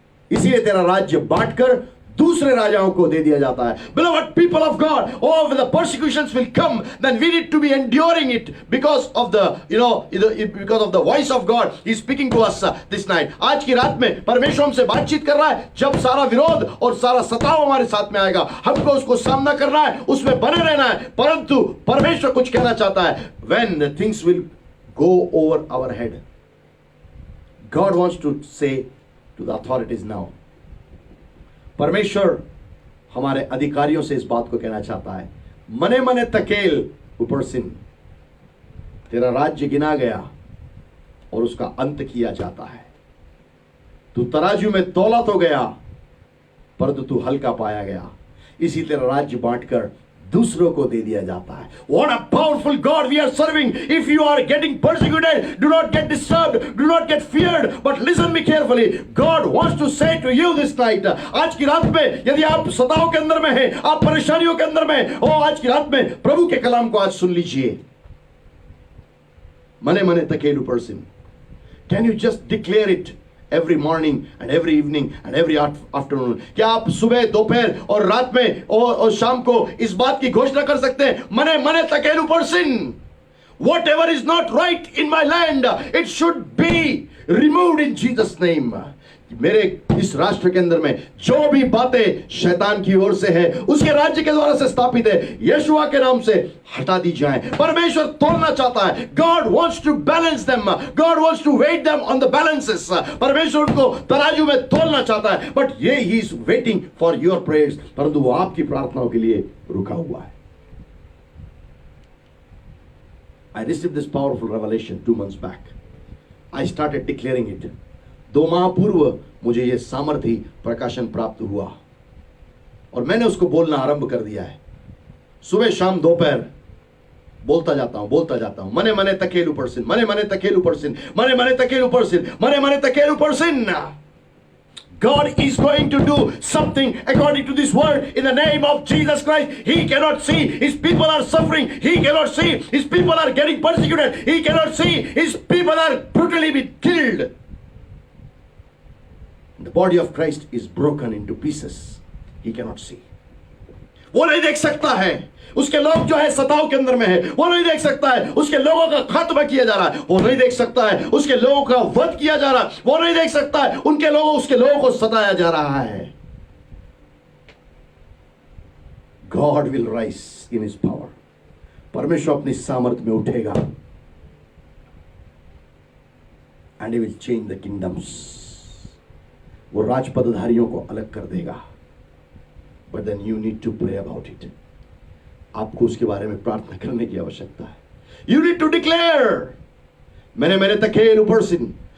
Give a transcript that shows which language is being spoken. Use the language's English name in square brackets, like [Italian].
[Hindi] इसीलिए तेरा राज्य बांटकर दूसरे राजाओं को दे दिया जाता है. [English] Beloved people of God, oh, when the persecutions will come, then we need to be enduring it because of because of the voice of God. He is speaking to us this night. [Hindi] आज की रात में परमेश्वर हमसे बातचीत कर रहा है. जब सारा विरोध और सारा सताव हमारे साथ में आएगा, हमको उसको सामना करना है, उसमें बने रहना है. परंतु परमेश्वर कुछ कहना चाहता है. [English] When the things will go over our head, God wants to say to the authorities now. [Hindi] परमेश्वर हमारे अधिकारियों से इस बात को कहना चाहता है, मने मने तकेल ऊपरसिन, तेरा राज्य गिना गया और उसका अंत किया जाता है. तू तराजू में तोला तो गया परंतु तू हल्का पाया गया. इसी तेरा राज्य बांटकर दूसरों को दे दिया जाता है. [English] What a powerful God we are serving. If you are getting persecuted, do not get disturbed, do not get feared, but listen me carefully. God wants to say to you this night, [Hindi] आज की रात में यदि आप सताव के अंदर में हैं, आप परेशानियों के अंदर में हो, आज की रात में प्रभु के कलाम को आज सुन लीजिए. मने मने तकेल ऊपरसिन. [English] Can you just declare it every morning and every evening and every afternoon? [Hindi] क्या आप सुबह, दोपहर और रात में और शाम को इस बात की घोषणा कर सकते हैं, मने मने तकेल ऊपरसिन, [English] whatever is not right in my land, it should be removed in Jesus name. [Hindi] मेरे इस राष्ट्र के अंदर में जो भी बातें शैतान की ओर से है, उसके राज्य के द्वारा से स्थापित है, यीशुआ के नाम से हटा दी जाए. परमेश्वर तोड़ना चाहता है. [English] God wants to balance them. God wants to weight them on the balances. [Hindi] परमेश्वर उनको तराजू में तोलना चाहता है. [English] But he is waiting for your prayers. [Hindi] परंतु वो आपकी प्रार्थनाओं के लिए रुका हुआ है. [English] I received this powerful revelation 2 months back. I started declaring it. [Hindi] 2 माह पूर्व मुझे यह सामर्थी प्रकाशन प्राप्त हुआ और मैंने उसको बोलना आरंभ कर दिया है. सुबह शाम दोपहर बोलता जाता हूं, मने मने तकेल ऊपरसिन, मने मने तकेल ऊपरसिन, मने मने तकेल ऊपरसिन, मने मने तकेल ऊपरसिन. [English] God is going to do something according to this word in the name of Jesus Christ. He cannot see his people are suffering. He cannot see his people are getting persecuted. He cannot see his people are brutally being killed. The body of Christ is broken into pieces. He cannot see. [Hindi] वो नहीं देख सकता है. उसके लोग जो है सताव के अंदर में है, वो नहीं देख सकता है. उसके लोगों का खात्मा किया जा रहा है, वो नहीं देख सकता है. उसके लोगों का वध किया जा रहा है, वो नहीं देख सकता है. उसके लोगों को सताया जा रहा है. [English] God will rise in his power. [Hindi] परमेश्वर अपनी सामर्थ्य में उठेगा [English] And he will change the kingdoms. [Hindi] वो राजपदधारियों को अलग कर देगा। [English] But then you need to pray about it. [Hindi] आपको उसके बारे में प्रार्थना करने की आवश्यकता है। [English] you need to declare, [Hindi] मैंने तकेल ऊपर सिन।